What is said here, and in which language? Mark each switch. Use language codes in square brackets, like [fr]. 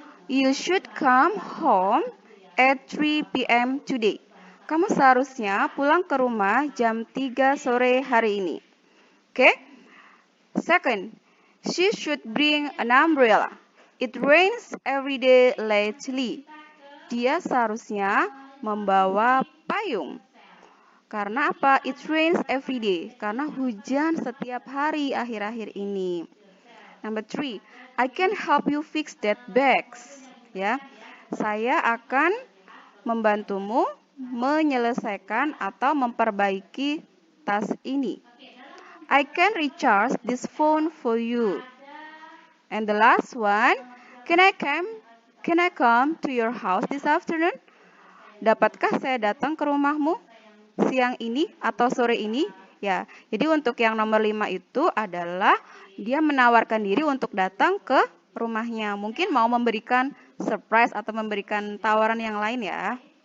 [en] You should come home at 3 p.m. today. [id] Kamu seharusnya pulang ke rumah jam 3 sore hari ini. Oke. [en] Second, she should bring an umbrella. It rains every day lately. [id] Dia seharusnya membawa payung. Karena apa? [en] It rains every day. [id] Karena hujan setiap hari akhir-akhir ini. [en] Number 3, I can help you fix that bags. [id] Ya, saya akan membantumu menyelesaikan atau memperbaiki tas ini. [en] I can recharge this phone for you. And the last one, can I come to your house this afternoon? [id] Dapatkah saya datang ke rumahmu siang ini atau sore ini? Ya, jadi untuk yang nomor 5 itu adalah dia menawarkan diri untuk datang ke rumahnya. Mungkin mau memberikan surprise atau memberikan tawaran yang lain ya.